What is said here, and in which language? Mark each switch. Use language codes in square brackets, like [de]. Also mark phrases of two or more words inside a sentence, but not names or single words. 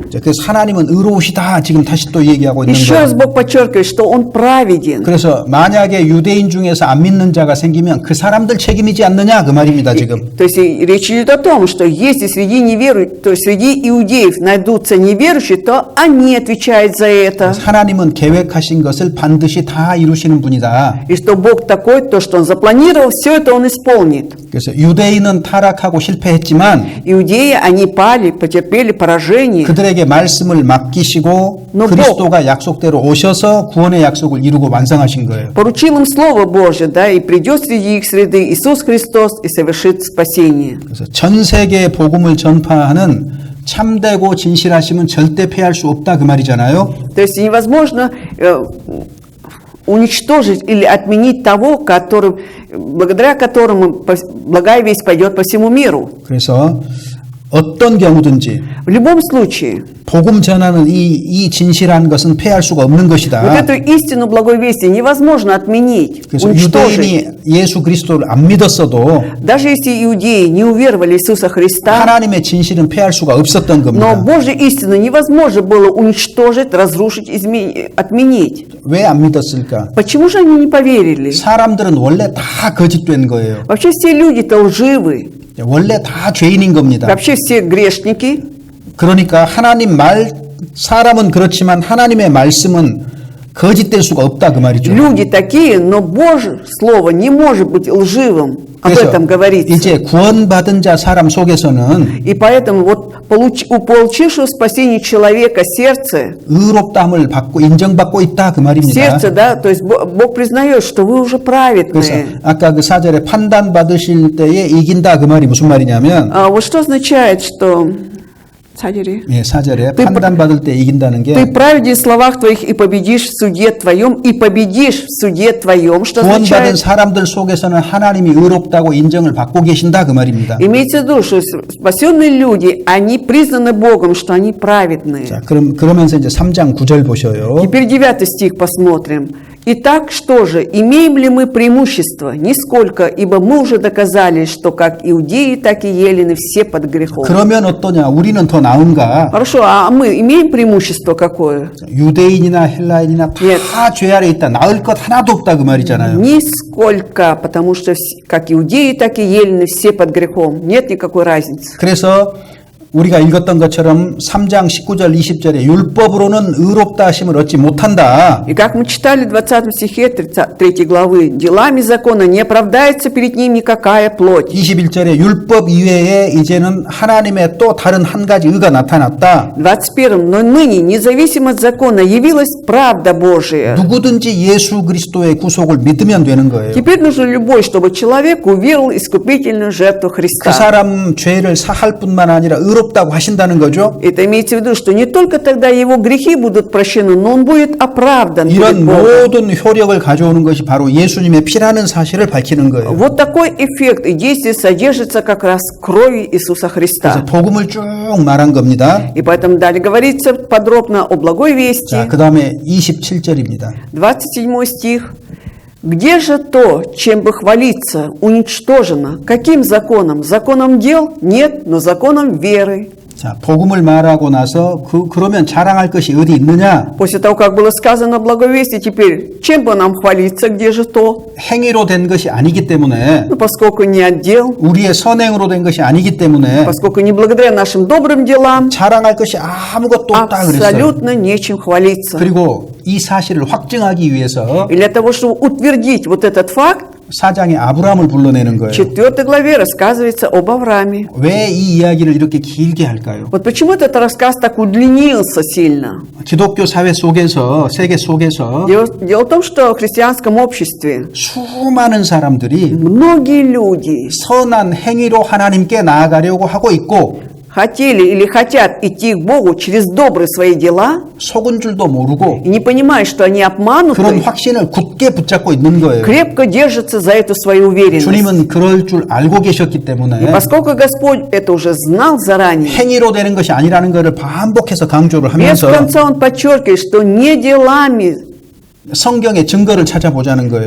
[ko] 그래서 하나님은 의로우시다 지금 다시 또 얘기하고 있는 [ru] Еще раз [ko] 거예요. [ru] Бог подчеркивает, что Он праведен. [ko] 그래서 만약에 유대인 중에서 안 믿는 자가 생기면 그 사람들 책임이지 않느냐 그 말입니다 지금. [ru] То есть и речь идет о том, что если среди неверующих, то есть среди иудеев найдутся неверующие, то они отвечают за это. [ko] 하나님은 계획하신 것을 반드시 다 이루시는 분이다. [ru] И что Бог такой, то, что Он запланировал, все это Он исполнит. [ko] 그래서 유대인은 타락하고 실패했지만 [ru] Иудеи, они пали, потерпели поражение. [ko] 그들에게 말씀을 맡기시고 [ru] Но [ko] 그리스도가 약속대로 오셔서 구원의 약속을 이루고 완성하신 거예요. [ru] Поручил им Слово Божие, да, и придет среди их среды Иисус Христос и совершит спасение. [ko] 그래서 전 세계에 복음을 전파하는 참되고 진실하심은 절대 패할 수 없다 그 말이잖아요. [ru] То есть невозможно уничтожить или отменить того, благодаря которому благая весть пойдет по всему миру. [ko] 그래서 어떤 경우든지 [ru] В любом случае, [ko] 복음 전하는 이 진실한 것은 패할 수가 없는 [ru] вот [ko] 것이다. [ru] эту истину благой вести невозможно отменить, [ko] 그래서 [ru] уничтожить. [ko] 유대인이 예수 그리스도를 안 믿었어도 [ru] Даже если иудеи не уверовали в Иисуса Христа, [ko] 하나님의 진실은 패할 수가 없었던 [ru] но [ko] 겁니다. [ru] Божью истину невозможно было уничтожить, разрушить, отменить. [ko] 왜 안 믿었을까? [ru] Почему же они не поверили? [ko] 사람들은 원래 다 거짓된 거예요. [ru] Вообще все люди-то лживы. [ko] 원래 다 죄인인 겁니다. [ru] Вообще все грешники. [ko] 그러니까 하나님 사람은 그렇지만 하나님의 말씀은 거짓될 수가 없다 그 말이죠. [ru] Люди такие, но Божье Слово не может быть лживым. Об [ko] 그래서 [ru] этом говорится. [ko] 이제 구원받은 자 사람 속에서는 [ru] И поэтому вот у получившего спасение человека сердце, [ko] 의롭다함을 받고 인정받고 있다 그 말입니다. [ru] сердце, да, то есть Бог признает, что вы уже [ko] 그래서 [ru] праведные. [ko] 아까 그 4절에 판단 받으실 때에 이긴다 그 말이 무슨 말이냐면 [ru] Вот что означает, что 4절에. [ko] 예, 4절에 판단받을 때 이긴다는 게 [ru] Ты праведен в словах твоих и победишь в суде твоем, и победишь в суде твоем, что [ko] 구원받은 [ru] означает, [ko] 사람들 속에서는 하나님이 의롭다고 인정을 받고 계신다 그 말입니다. [ru] имеется в виду, что спасенные люди, они признаны Богом, что они праведные. [ko] 자, 그러면서 이제 3장 9절 보셔요. [ru] Теперь 9 стих посмотрим. Итак, что же, имеем ли мы преимущество? Нисколько, ибо мы уже доказали, что как иудеи, так и елены все под грехом. [ko] 그러면 어떠냐? 우리는 더 나은가? [ru] Хорошо, а мы имеем преимущество какое? [ko] 유대인이나 헬라인이나 [ru] Нет. [ko] 다 죄 아래 있다. 나을 것 하나도 없다 그 말이잖아요. [ru] Нисколько, потому что как иудеи, так и елены все под грехом. Нет никакой разницы. [ko] 그래서 우리가 읽었던 것처럼 3장 19절 20절에 율법으로는 의롭다 하심을 얻지 못한다. [ru] И как мы читали в 20 стихе 3 главы, делами закона не оправдается перед ним никакая плоть. [ko] 21절에 율법 이외에 이제는 하나님의 또 다른 한 가지 의가 나타났다. [ru] 21. Но ныне, независимо от закона, явилась правда Божия. [ko] 누구든지 예수 그리스도의 구속을 믿으면 되는 거예요. [ru] Теперь нужно любой, чтобы человек уверовал в искупительную жертву [ko] 그 [ru] Христа. [ko] 사람 죄를 사할 뿐만 아니라 의롭다고 하신다는 거죠. [ru] Это имеется в виду, что не только тогда его грехи будут прощены, но он будет оправдан перед [ko] 이런 [ru] Богом. [ko] 모든 효력을 가져오는 것이 바로 예수님의 피라는 사실을 밝히는 거예요. [ru] Вот такой эффект и действие содержится как раз в крови Иисуса [ko] 그래서 [ru] Христа. [ko] 복음을 쭉 말한 겁니다. [ru] И поэтому далее говорится подробно о благой вести. [ko] 자, 그 다음에 27절입니다. [ru] 27 стих. «Где же то, чем бы хвалиться, уничтожено? Каким законом? Законом дел? Нет, но законом веры». [ko] 자, 복음을 말하고 나서 그러면 자랑할 것이 어디 있느냐? [ru] После того, как было сказано о благой вести, теперь чем бы нам хвалиться, где же то? [ko] 행위로 된 것이 아니기 때문에 [ru] Ну, поскольку не от дел, [ko] 우리의 선행으로 된 것이 아니기 때문에 [ru] поскольку не благодаря нашим добрым делам, [ko] 자랑할 것이 아무것도 없다 그랬어요. [ru] абсолютно нечем хвалиться. [ko] 그리고 이 사실을 확증하기 위해서 [ru] И для того, чтобы утвердить вот этот факт, [ko] 4장에 아브라함을 불러내는 거예요. [ru] в 4 главе рассказывается об Аврааме. [ko] 왜 이 이야기를 이렇게 길게 할까요? [ru] Вот почему этот рассказ так удлинился сильно? [ko] 기독교 사회 속에서, 세계 속에서 [ru] Дело в том, что в христианском обществе [ko] 수많은 사람들이 [ru] многие люди [ko] 선한 행위로 하나님께 나아가려고 하고 있고 [ru] хотели или хотят идти к Богу через добрые свои дела [ko] 속은 줄도 모르고 [ru] и не понимают, что они [ko] 그런 [ru] обмануты, [ko] 확신을 굳게 붙잡고 있는 거예요. [ru] крепко держатся за эту свою уверенность. [ko] 주님은 그럴 줄 알고 계셨기 [ru] И [ko] 때문에 [ru] поскольку Господь это уже знал заранее, [ko] 행위로 되는 것이 아니라는 것을 반복해서 강조를 [ru] без [ko] 하면서 [ru] конца Он подчеркивает, что не делами, [ko] 성경의 증거를 찾아보자는 거예요.